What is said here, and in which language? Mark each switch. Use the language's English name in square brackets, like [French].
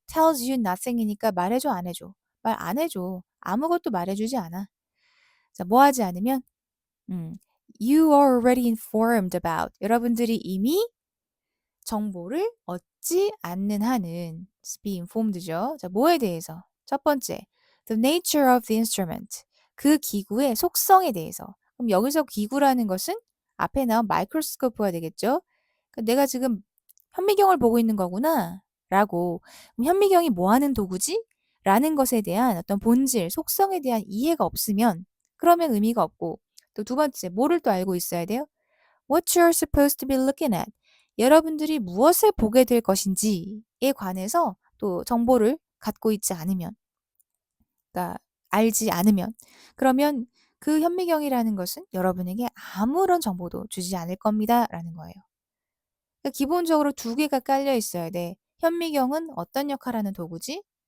[English] tells you nothing [Korean] 이니까 말해줘 안 해줘. 말 안 해줘. 아무것도 말해주지 않아. 자, 뭐 하지 않으면 음, [English] you are already informed about. [Korean] 여러분들이 이미 정보를 얻지 않는 한은 be informed죠. 자, 뭐에 대해서? 첫 번째, [English] the nature of the instrument. [Korean] 그 기구의 속성에 대해서. 그럼 여기서 기구라는 것은 앞에 나온 마이크로스코프가 되겠죠. 그러니까 내가 지금 현미경을 보고 있는 거구나. 라고. 그럼 현미경이 뭐 하는 도구지? 라는 것에 대한 어떤 본질, 속성에 대한 이해가 없으면 그러면 의미가 없고 또 두 번째, 뭐를 또 알고 있어야 돼요? [English] What you're supposed to be looking at. [Korean] 여러분들이 무엇을 보게 될 것인지에 관해서 또 정보를 갖고 있지 않으면, 그러니까 알지 않으면, 그러면 그 현미경이라는 것은 여러분에게 아무런 정보도 주지 않을 겁니다. 라는 거예요. 그러니까 기본적으로 두 개가 깔려 있어야 돼. 현미경은 어떤 역할을 하는 도구지?